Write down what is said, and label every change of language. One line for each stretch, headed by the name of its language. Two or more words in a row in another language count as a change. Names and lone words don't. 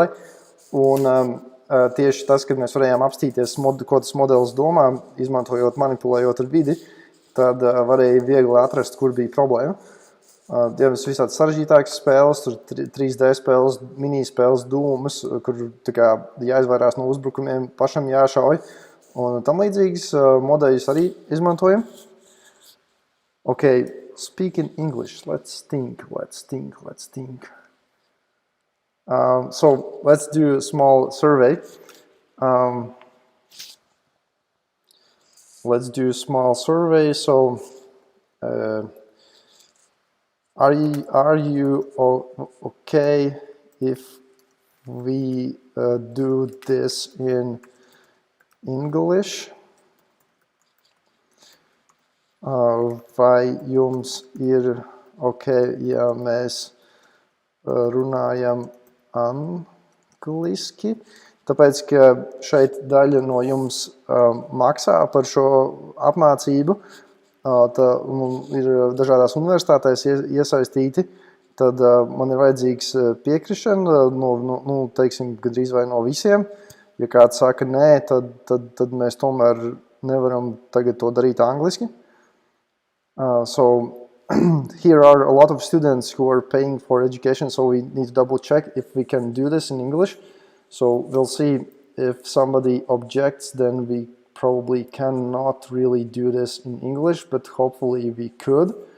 Latvian: Un tieši tas, kad mēs varējām apstīties, ko tas modelis domā, izmantojot, manipulējot ar vidi, tad varēja viegli atrast, kur bija problēma. Ja mēs visādi sarežģītākas spēles, tur 3D spēles, mini-spēles dūmas, kur tā kā jāizvairās no uzbrukumiem, pašam jāšauj. Un tam līdzīgas modeļus arī izmantojam.
English: Okay, speak in English. Let's think. So let's do a small survey. let's do a small survey. So are you okay if we do this in English?
Latvian: Vai jums ir okay, ja mēs runājam angliski? Tāpēc, ka šeit daļa no jums maksā par šo apmācību, ir dažādās universitātēs iesaistīti, tad man ir vajadzīgs piekrišana, teiksim, gandrīz vai no visiem. Ja kāds saka nē, tad mēs tomēr nevaram tagad to darīt angliski.
English: So here are a lot of students who are paying for education, so we need to double check if we can do this in English. So we'll see if somebody objects, then we probably cannot really do this in English, but hopefully we could.